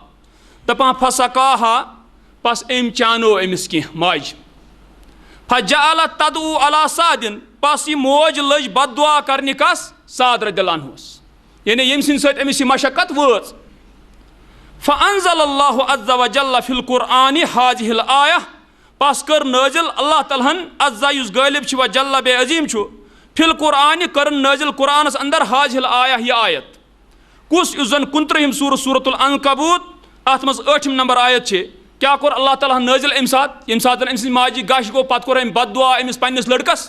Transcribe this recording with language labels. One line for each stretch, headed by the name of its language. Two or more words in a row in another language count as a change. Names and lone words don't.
Kashmiri: دپان فسقاہا، پس أمۍ چانو أمِس کینٛہہ ماجہِ.
Arabic: فجعلت تدعو علی سعدن،
Kashmiri: پس یہِ موج لٔج بد دعا کرنہِ کس؟ سعد رضی اللہ عنہس یعنی ییٚمہِ سٕنٛدِ سۭتۍ أمِس یہِ مشقت وٲژ.
Arabic: فانزل اللہ عز وجل فی القرآن ہاذِہ الآیہ،
Kashmiri: پس کٔر نٲزِل اللہ تعالیٰ ہن عزا یُس غٲلب چھُ وجل بے عظیٖم چھُ
Arabic: فی القرآن
Kashmiri: کٔرٕن نٲزِل قرآنس اندر
Arabic: ہاذِہ الآیہ
Kashmiri: یہِ آیت. کُس؟ یُس زن 29 سورۃ العنکبوت اتھ منٛز 8 نمبر آیت چھِ. کیٛاہ کوٚر اللہ تعالیٰ ہن نٲزِل اَمہِ ساتہٕ؟ ییٚمہِ ساتہٕ أمۍ سٕنٛزِ ماجہِ گش گوٚو پتہٕ کوٚر أمۍ بد دعا أمِس پننِس لڑکس.